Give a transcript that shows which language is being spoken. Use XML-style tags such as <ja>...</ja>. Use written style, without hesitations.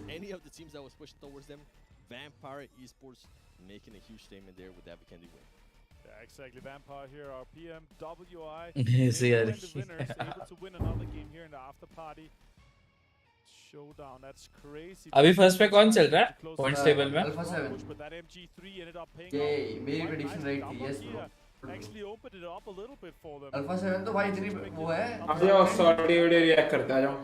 <en>Any of the teams that was pushed towards them, Vampire Esports making a huge statement there with that Vikendi win. Yeah, exactly. Vampire here, our PMWI. Easy, yeah. win the winners, able to win another game here in the after party. Showdown, that's crazy.</en> <hi>अभी first पे कौन चल रहा है points table में? Alpha 7।</hi> <en>But that MG3 ended up paying</en> <hi>ये</hi> <en>off.</en> <hi>मेरी prediction right थी,</hi> <en>Yes bro. Actually opened it up a little bit for them.</en> <hi>Alpha 7 तो भाई इतनी वो है। आ जाओ सॉल्टी वीडियो रिएक्ट करता जाओ।</hi>